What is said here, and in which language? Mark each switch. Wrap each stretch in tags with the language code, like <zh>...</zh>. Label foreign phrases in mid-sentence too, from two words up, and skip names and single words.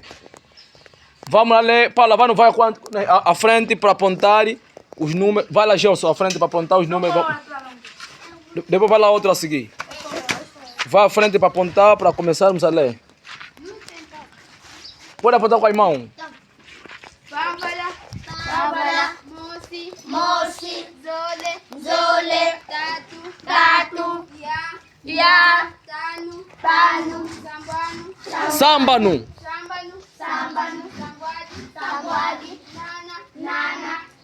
<pt>Paula, vai à frente para apontar os números. Vai lá, Gelson, à frente para apontar os números. Depois vai lá outro a seguir. Vai à frente para apontar para começarmos a ler. Pode apontar com a mão. Bárbara,</pt> <kg>Moci, Zole, Tatu, Ya, Tanu, Sambanu, Sangwadi, Nana,</kg>